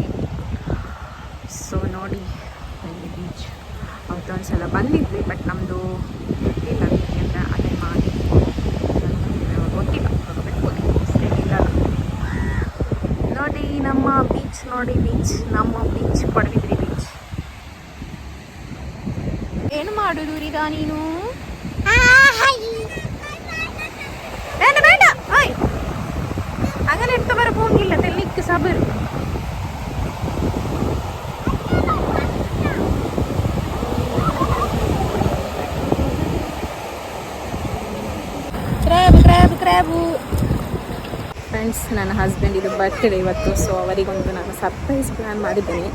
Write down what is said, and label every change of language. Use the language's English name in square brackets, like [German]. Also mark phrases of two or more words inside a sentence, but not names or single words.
[Kannada] ಸೊ ನೋಡಿ, ಬೀಚ್ ಅವತ್ತು ಒಂದ್ಸಲ ಬಂದಿದ್ವಿ, ಬಟ್ ನಮ್ಮದು ಇಲ್ಲ ಯಾಕೆಂದರೆ ಅಟೆಂಡ್ ಮಾಡಿ ಗೊತ್ತಿಲ್ಲ ನೋಡಿ. ನಮ್ಮ ಬೀಚ್ ನೋಡಿ, ನಮ್ಮ ಬೀಚ್ ಪಡುಬಿದ್ರಿ ಬೀಚ್. ಏನು ಮಾಡುದು ರೀದಾ ನೀನು? ಬೇಡ ಬೇಡ, ಓಯ್ [Malayalam] അങ്ങനെ എടുത്ത് വരെ പോകില്ല, തെല്ലിക്ക് സബർ. [Kannada] ಕ್ರ್ಯಾಬು ಫ್ರೆಂಡ್ಸ್, ನನ್ನ ಹಸ್ಬೆಂಡ್ ಇದು ಬರ್ತ್ಡೇ ಇವತ್ತು. ಸೊ ಅವರಿಗೊಂದು ನಾನು [English] surprise plan [Kannada] ಮಾಡಿದ್ದೇನೆ.